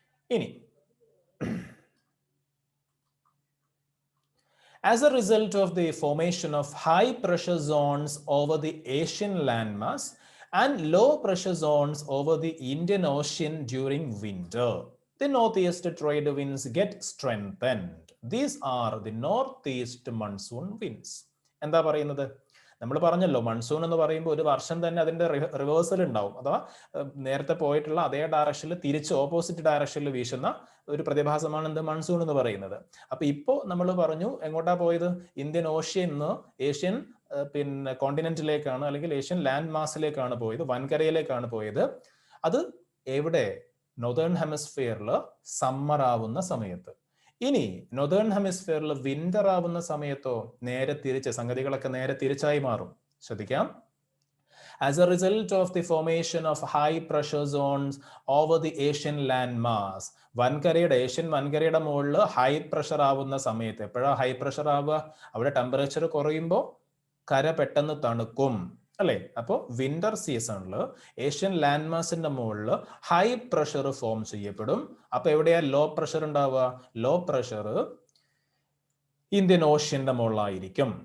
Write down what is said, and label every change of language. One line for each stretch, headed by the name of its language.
English: ഇനി as a result of the formation of high pressure zones over the Asian landmass and low pressure zones over the Indian Ocean during winter, the northeast trade winds get strengthened. These are the northeast monsoon winds.
Malayalam: എന്താ പറയുന്നത്? നമ്മൾ പറഞ്ഞല്ലോ, monsoon എന്ന് പറയുമ്പോൾ ഒരു വർഷം തന്നെ അതിന്റെ റിവേഴ്സൽ ഉണ്ടാവും. അഥവാ നേരത്തെ പോയിട്ടുള്ള അതേ ഡയറക്ഷനിൽ തിരിച്ച് ഓപ്പോസിറ്റ് ഡയറക്ഷനിൽ വീശുന്ന ഒരു പ്രതിഭാസമാണ് എന്ത്? മൺസൂൺ എന്ന് പറയുന്നത്. അപ്പൊ ഇപ്പോ നമ്മൾ പറഞ്ഞു എങ്ങോട്ടാ പോയത്? ഇന്ത്യൻ ഓഷ്യന്ന് ഏഷ്യൻ പിന്നെ കോണ്ടിനെന്റിലേക്കാണ്, അല്ലെങ്കിൽ ഏഷ്യൻ ലാൻഡ് മാസിലേക്കാണ് പോയത്, വൻകരയിലേക്കാണ് പോയത്. അത് എവിടെ? നോർത്തേൺ ഹെമിസ്ഫിയറിൽ സമ്മർ ആവുന്ന സമയത്ത്. ഇനി നോർത്തേൺ ഹെമിസ്ഫിയറിൽ വിന്റർ ആവുന്ന സമയത്തോ നേരെ തിരിച്ച് സംഗതികളൊക്കെ നേരെ തിരിച്ചായി മാറും. ശ്രദ്ധിക്കാം.
English: As a result of the formation of high pressure zones over the Asian land mass,
Malayalam: Asian വൻകരയുടെ മുകളിൽ ഹൈ പ്രഷർ ആവുന്ന സമയത്ത്, എപ്പോഴാണ് ഹൈ പ്രഷർ ആവുക? അവിടെ ടെമ്പറേച്ചർ കുറയുമ്പോൾ കര പെട്ടെന്ന് തണുക്കും അല്ലേ? അപ്പോൾ വിന്റർ സീസണിൽ ഏഷ്യൻ ലാൻഡ് മാസിന്റെ മുകളിൽ ഹൈ പ്രഷർ ഫോം ചെയ്യപ്പെടും. അപ്പൊ എവിടെയാ ലോ പ്രഷർ ഉണ്ടാവുക? Low pressure Indian ഓഷ്യന്റെ മുകളിലായിരിക്കും.